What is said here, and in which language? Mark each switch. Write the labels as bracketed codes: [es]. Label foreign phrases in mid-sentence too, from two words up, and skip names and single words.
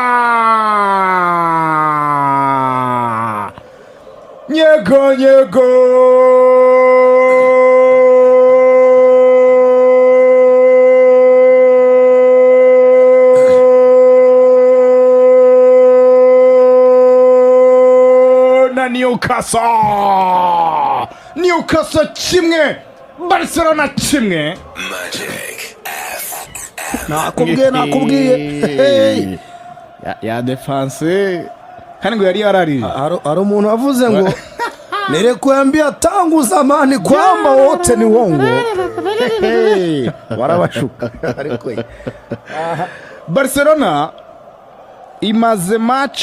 [rw] nyego na Newcastle kimwe Barcelona kimwe. Nakubwiye ya defense kandi ngo yari yarariri. Hari umuntu wavuze ngo [sw] nilikuambia tangu zamani kwamba wote ni wongo. [rw] Warabashuka ariko Barcelona imaze match.